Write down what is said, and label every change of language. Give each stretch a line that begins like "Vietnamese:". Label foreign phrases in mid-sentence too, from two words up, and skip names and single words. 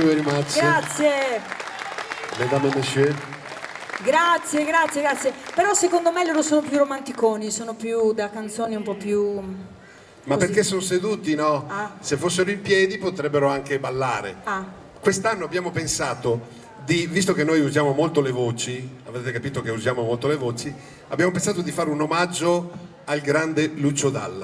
English: much.
Italian: Grazie.
French: Mesdames et messieurs.
Italian: Grazie, grazie, grazie. Però secondo me loro sono più romanticoni, sono più da canzoni un po' più... Ma così. perché sono seduti, no? Ah. Se fossero in piedi potrebbero anche ballare. Ah. Quest'anno abbiamo pensato di, visto che noi usiamo molto le voci, avete capito che usiamo molto le voci, abbiamo pensato di fare un omaggio al grande Lucio Dalla.